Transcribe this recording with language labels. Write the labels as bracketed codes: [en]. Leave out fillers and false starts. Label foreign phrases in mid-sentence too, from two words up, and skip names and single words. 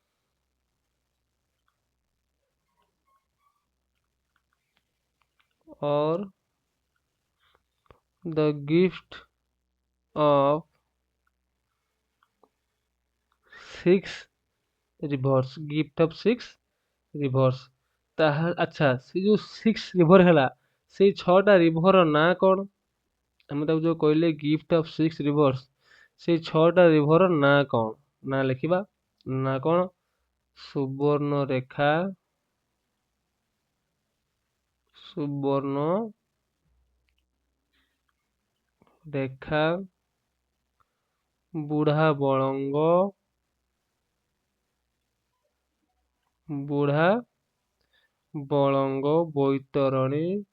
[en] or the gift of six rivers, gift of six rivers। [or] ଆଚ୍ଛା, ସେ ଯୋଉ 6 ରିଭର ହେଲା, ସେଇ 6ଟା ରିଭର ନାଁ କ'ଣ, ଆମେ ତାକୁ ଯୋଉ କହିଲେ [en] gift of 6 rivers, [or] ସେଇ 6ଟା ରିଭର ନାଁ କ'ଣ, ନାଁ ଲେଖିବା, ନାଁ କ'ଣ, ସୁବର୍ଣ୍ଣରେଖା, ସୁବର୍ଣ୍ଣରେଖା, ବୁଢ଼ା ବଳଙ୍ଗ, ବୈତରଣୀ,